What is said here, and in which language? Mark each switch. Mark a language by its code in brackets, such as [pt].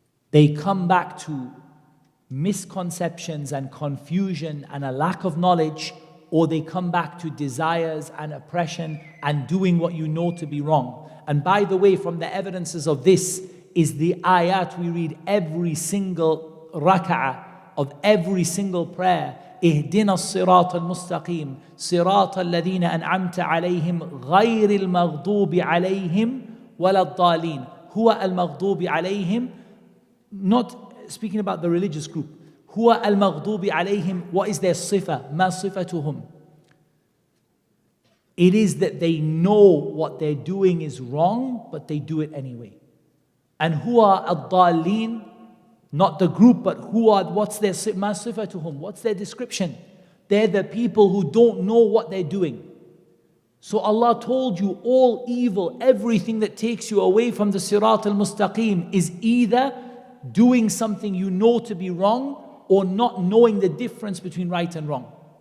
[en] They come back to misconceptions and confusion and a lack of knowledge, or they come back to desires and oppression and doing what you know to be wrong. And by the way, from the evidences of this is the ayat we read every single rak'ah of every single prayer. [ar] اهدنا الصراط المستقيم صراط الذين أنعمت عليهم غير المغضوب عليهم ولا الضالين. هو المغضوب عليهم, [en] not speaking about the religious group. [ar] هو المغضوب عليهم, [en] what is their [ar] صفة? ما صفتهم? [en] It is that they know what they're doing is wrong, but they do it anyway. And [ar] هو الضالين, [en] not the group, but what's their [ar] ما صفتهم? [en] What's their description? They're the people who don't know what they're doing. So Allah told you all evil, everything that takes you away from the Sirat al-Mustaqim is either doing something you know to be wrong or not knowing the difference between right and wrong.